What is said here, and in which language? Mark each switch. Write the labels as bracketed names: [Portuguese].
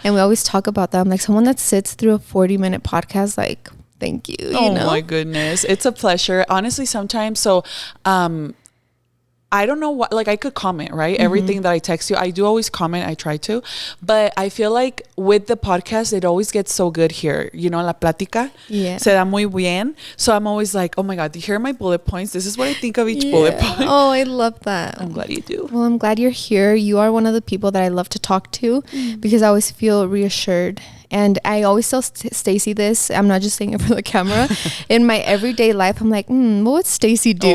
[English] And we always talk about that. I'm like, someone that sits through a 40-minute podcast, like, thank you. Oh my goodness. It's a pleasure. Honestly, sometimes. So, I don't know what, like I could comment, right? Mm-hmm. Everything that I text you, I do always comment. I try to, but I feel like with the podcast, it always gets so good here. You know, [Spanish] la plática se da muy bien. [English] So I'm always like, oh my God, here are my bullet points. This is what I think of each bullet point. Oh, I love that. I'm glad you do. Well, I'm glad you're here. You are one of the people that I love to talk to because I always feel reassured. And I always tell Stacey this. I'm not just saying it for the camera. In my everyday life, I'm like, what would Stacey do?